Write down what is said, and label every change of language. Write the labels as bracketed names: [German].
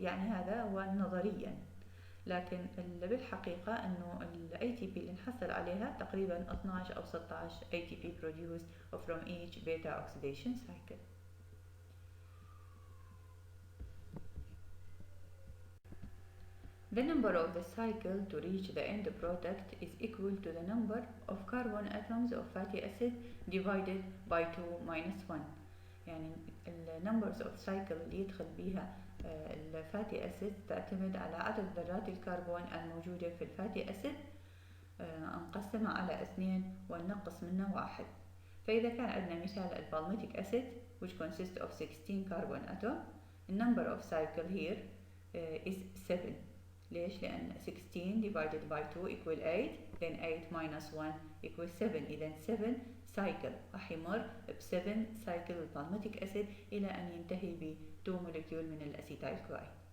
[Arabic] يعني هذا هو نظريا، لكن بالحقيقة أنه ال ATP اللي نحصل عليها تقريبا 12 أو 16 ATP [English] produced from each beta oxidation cycle. The number of the cycle to reach the end product is equal to the number of carbon atoms of fatty acid divided by 2 minus 1. [Arabic] يعني ال numbers of cycle اللي يدخل بيها الفاتي أسيد تعتمد على عدد ذرات الكربون الموجودة في الفاتي أسيد، نقسمها على 2 وننقص منه 1. فإذا كان عندنا مثال البالميتيك أسيد [English] which consists of 16 carbon atom، the number of cycle here is 7. [Arabic] ليش؟ لأن [English] 16 divided by 2 equal 8، then 8 minus 1 equals 7. [Arabic] إذا 7 cycle راح يمر ب7 cycle البالميتيك أسيد إلى أن ينتهي ب 2 مولكيول من الأسيتايل كوي.